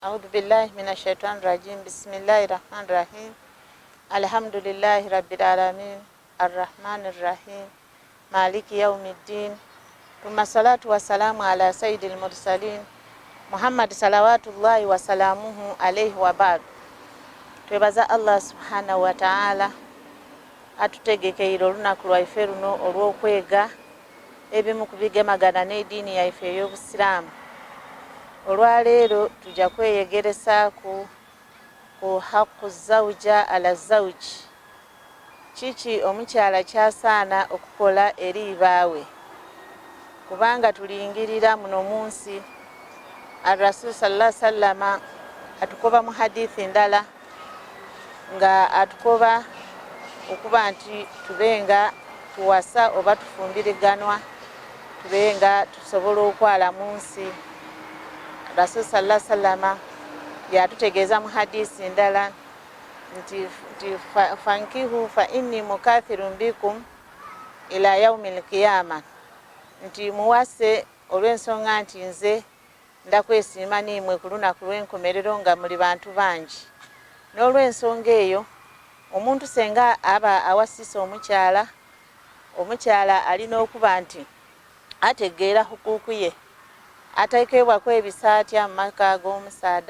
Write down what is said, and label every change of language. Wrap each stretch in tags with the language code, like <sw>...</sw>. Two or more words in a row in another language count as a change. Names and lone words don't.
<ar>أعوذ بالله من الشيطان الرجيم بسم الله الرحمن الرحيم الحمد لله رب العالمين الرحمن الرحيم مالك يوم الدين ثم الصلاة والسلام على سيد المرسلين محمد صلوات الله وسلامه عليه وبعد.</ar> <xog>twebaza</xog> <ar>الله سبحانه وتعالى</ar> <xog>atutegekeire olunaku lwaife luno olw'okwega ebimu ku bigemagana n'eddiini yaife ey'obusiraamu. Olwaleero tujja kweyegeresa ku</xog> <ar>حق الزوجة على الزوج,</ar> <xog>kiki omukyala kyasaana okukola eri baawe, kubanga tulingirira muno munsi</xog> <ar>الرسول صلى الله عليه وسلم</ar> <xog>atukoba mu hadithi ndala nga atukoba okuba nti tubenga tuwasa oba tufumbiriganwa, tubenga tusobola okwala mu nsi. Rasul</xog> <ar>صلى الله عليه وسلم</ar> <xog>yatutegeeza mu hadisi ndala nti</xog> <ar>فانكحوا فإني مكاثر بكم إلى يوم القيامة,</ar> <xog>nti muwase olw'ensonga nti nze ndakwesiima nimwe ku lunaku lw'enkomerero nga muli bantu bangi. N'olw'ensonga eyo omuntu senga aba awasisa omukyala alina okuba nti ategeera hukuku ye, ateekebwako ebisaatya mu maka g'omusaada.</xog>